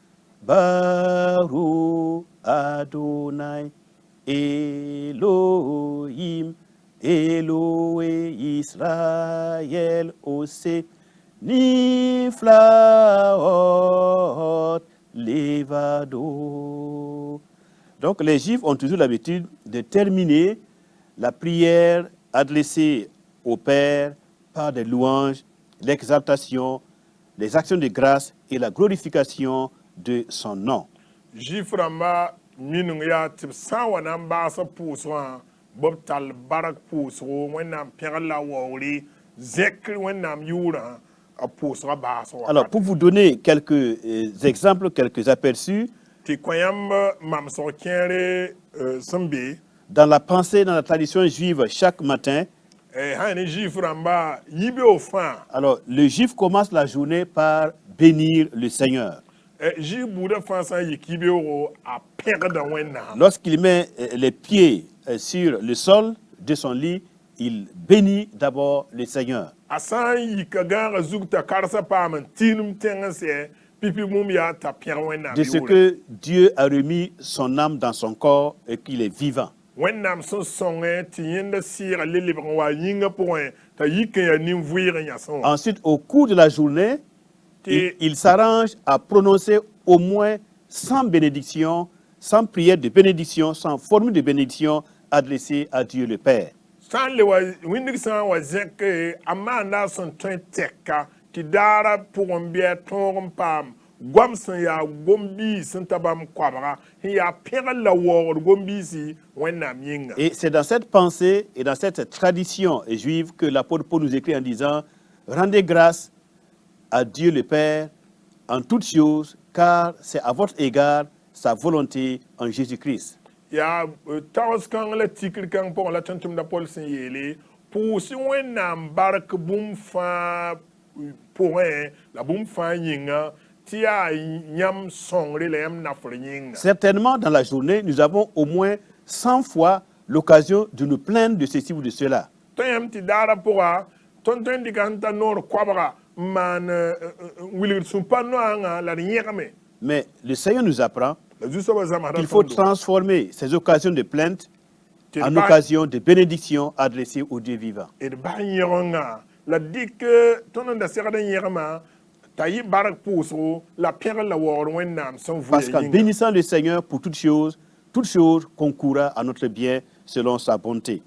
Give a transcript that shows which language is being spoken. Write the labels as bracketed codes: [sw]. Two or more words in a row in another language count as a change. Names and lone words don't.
[he] ברוך אדוני אלוהים אלוהי ישראל עושה נפלאות לבדו. [fr] Donc les Juifs ont toujours l'habitude de terminer la prière adressée au Père par des louanges, l'exaltation, les actions de grâce et la glorification de son nom. [mos] Juif rãmba minung yaa tɩ b sã n wa na n baasa pʋʋs wã b b tall bark pʋʋsgo wẽnnaam pẽgl la waoogre zẽkr wẽnnaam yʋʋrã a pʋʋsga baas [fr] Alors pour vous donner quelques exemples, quelques aperçus, [mos] tɩ kõ yãmb mamsg kẽere sẽn be [fr] dans la pensée, dans la tradition juive, chaque matin, [mos] sã ne juif rãmba yibeo fãa [fr] alors le juif commence la journée par bénir le Seigneur. [mos] juif buudã fãa sã n yik yibeoogo a pẽgda wẽnnaam. [fr] Lorsqu'il met les pieds sur le sol de son lit, il bénit d'abord le Seigneur. [mos] A sã n yika gãagã zug t'a karsã paam n tɩɩnem tẽngẽ sɛ pipi mum ya ta pɛg wẽnnaam [fr] de ce [mos] yʋʋre [fr] que Dieu a remis son âme dans son corps et qu'il est vivant. [mos] wẽnnaam sẽn sõngẽ tɩ yẽnda sɩɩga le lebg n wa yĩngã pʋgẽ t'a yik n yaa nin-vɩɩg n yãsẽ wã [fr] Ensuite, au cours de la journée, Et- il s'arrange à prononcer au moins 100 bénédictions, 100 prières de bénédiction, 100 formules de bénédiction adressées à Dieu le Père. [mos] sã n le wa wĩndg sã n wa zẽk a maanda sẽn tõe tɛka tɩ daara pʋgẽ bɩ a tõog n paam goam sẽn yaa gom-biis sẽn ta bãmb koabga sẽn yaa pẽgl la waoogd gom-biisi wẽnnaam yĩnga [fr] Et c'est dans cette pensée et dans cette tradition juive que l'apôtre Paul nous écrit en disant « Rendez grâce à Dieu le Père en toutes choses, car c'est à votre égard sa volonté en Jésus-Christ. » [mos] yaa tags kãng la tikr kãng pʋgẽ la tʋm-tʋmda pol sẽn yeele pʋʋsy wẽnnaam bark bũmb fãa pʋgẽ la bũmb fãa yĩnga tɩ yaa yãmb sõngre la yãmb nafr yĩnga [fr] Certainement, dans la journée, nous avons au moins 100 fois l'occasion de nous plaindre de ceci ou de cela. [mos] tõe yãmb tɩ daara pʋga tõnd tõe n dɩka sẽn ta noor koabga n maan wilgd sũ-pa noaangã la d yẽgme [fr] Mais le Seigneur nous apprend [mos] la zu-soabã zãmsda [fr] qu'il faut [mos] tõndo [fr] transformer ces occasions de plainte [mos] tɩ d [fr] en [mos] bas- [fr] occasions de bénédiction adressées au Dieu vivant. [mos] d bas yẽgengã la dɩk tõnd n da segd n yẽgma t'a yɩ bark pʋʋsgo la pẽgl la waoogd wẽnnaam sẽn [fr] Parce [mos] vʋya [fr] qu'en [mos] yĩnga [fr] bénissant le Seigneur pour toute chose concourra à notre bien selon sa bonté.